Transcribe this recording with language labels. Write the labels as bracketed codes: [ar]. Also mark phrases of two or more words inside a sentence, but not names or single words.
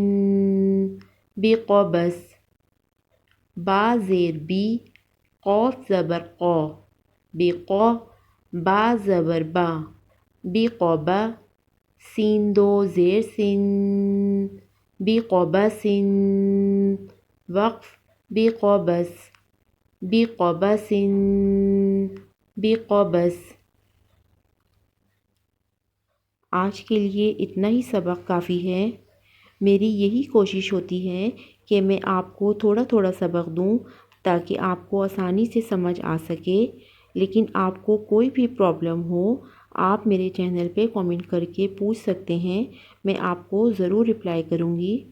[ur] بقبس، با زیر بی، قاف زبر قا، بقا، با زبر با، بقبا، سین دو زیر سن، بقبس، وقف، بقبس، بقبس، بقبس۔ آج کے لیے اتنا ہی سبق کافی ہے۔ میری یہی کوشش ہوتی ہے کہ میں آپ کو تھوڑا تھوڑا سبق دوں تاکہ آپ کو آسانی سے سمجھ آ سکے، لیکن آپ کو کوئی بھی پرابلم ہو آپ میرے چینل پہ کامنٹ کر کے پوچھ سکتے ہیں، میں آپ کو ضرور رپلائی کروں گی۔